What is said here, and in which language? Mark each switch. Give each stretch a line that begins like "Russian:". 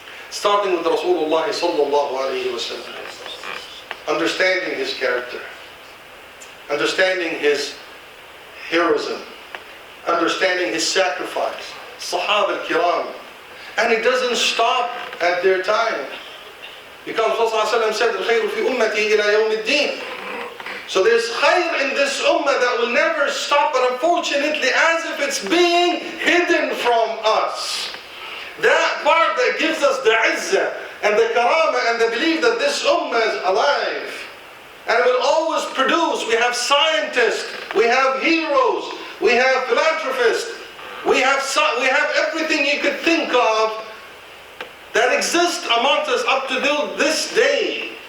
English: Starting with Rasulullah sallallahu alayhi wa sallam. Understanding his character. Understanding his heroism. Understanding his sacrifice. Sahaba al-kiram. And it doesn't stop at their time. Because Rasulullah said,
Arabic: الخير في أمتي إلى يوم الدين.
English: So there's khayr in this ummah that will never stop, but unfortunately, as if it's being hidden from us. That part that gives us the izzah and the karama and the belief that this ummah is alive. And it will always produce. We have scientists, we have heroes, we have philanthropists, we have everything you could think of that exists amongst us up to this day.